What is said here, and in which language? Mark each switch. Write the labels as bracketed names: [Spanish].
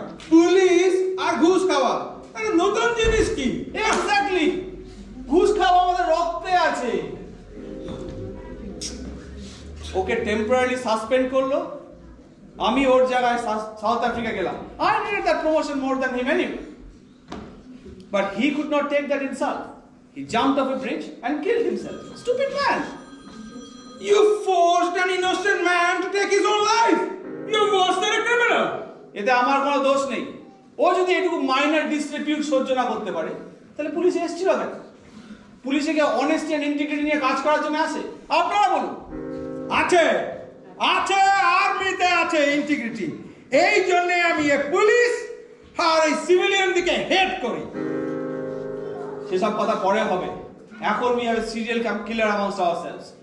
[Bangla] Police আর ঘুষ খাওয়া নতুন জিনিস কি? এক্স্যাক্টলি, ঘুষ খাওয়া আমাদের রক্তে আছে। ওকে টেম্পোরারি সাসপেন্ড করলো, আমি ওর জায়গায় সাউথ আফ্রিকা গেলাম। [English] I needed that promotion more than him anyway. But he could not take that insult. He jumped off a bridge and killed himself. Stupid man. You forced an innocent man to take his own life. You're worse than a criminal. [Bangla] এতে আমার কোনো দোষ নেই। ও যদি এটুকু minor ডিসরিপিউট সহ্য না করতে পারে, তাহলে পুলিশ এসেছিল কেন? পুলিশে কি অনেস্টি এন্ড ইন্টিগ্রিটি নিয়ে কাজ করার জন্য আসে? আপনারা বলুন। আছে, আছে, আর্মিতে আছে ইন্টিগ্রিটি। এই জন্য আমি এই পুলিশ আর এই সিভিলিয়ান দিকে হেড করি। সেসব কথা পরে হবে। এখন [English] we have a serial killer amongst ourselves.